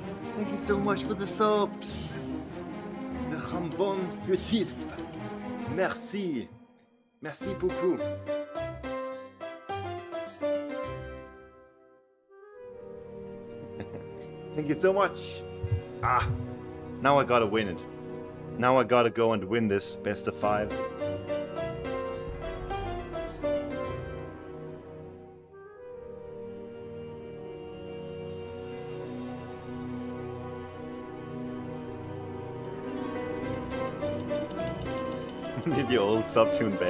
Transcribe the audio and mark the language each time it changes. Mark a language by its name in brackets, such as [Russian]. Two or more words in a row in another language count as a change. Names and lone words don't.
[English] Thank you so much for the subs. [French] The jambon furtif. Merci. Merci beaucoup. [English] Thank you so much. Ah, now I gotta win it. Now I gotta go and win this best of 5. Need the old subtune back.